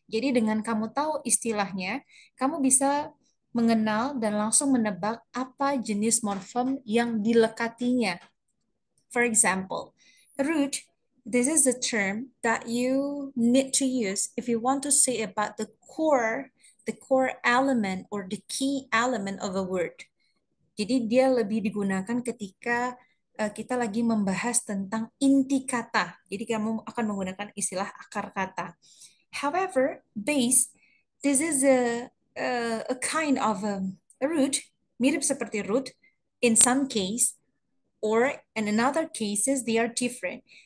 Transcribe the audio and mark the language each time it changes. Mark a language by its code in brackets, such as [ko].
[id] Jadi dengan kamu tahu istilahnya, kamu bisa mengenal dan langsung menebak apa jenis morfem yang dilekatinya. [en] For example, root, this is the term that you need to use if you want to say about the core element or the key element of a word. [id] Jadi dia lebih digunakan ketika kita lagi membahas tentang inti kata. Jadi kamu akan menggunakan istilah akar kata. [en] However, base, this is a kind of a root, [id] mirip seperti [en] root in some case, or in another cases they are different.